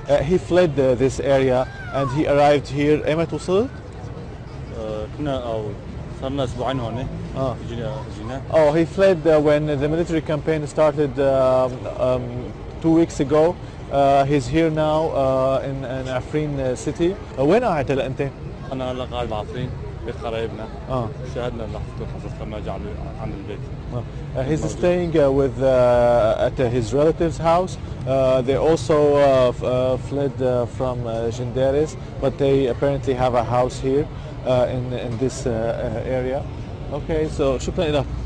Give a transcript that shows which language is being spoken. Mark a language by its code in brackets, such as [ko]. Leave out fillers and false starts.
[en] He fled this area and he arrived here. [ar] ايمتى وصلت؟ كنا أو صرنا أسبوعين هون. جينا. [en] Oh, he fled when the military campaign started 2 weeks ago. He's here now in Afrin city. [ar] وين قاعد هلا أنت؟ أنا هلا قاعد بعفرين بيت قرايبنا. شاهدنا لحظة القصف لما جاء عن البيت. [en] He's staying with at his relative's house. They also fled from Genderes, but they apparently have a house here in this area. Okay, so [ar] شكرا لك.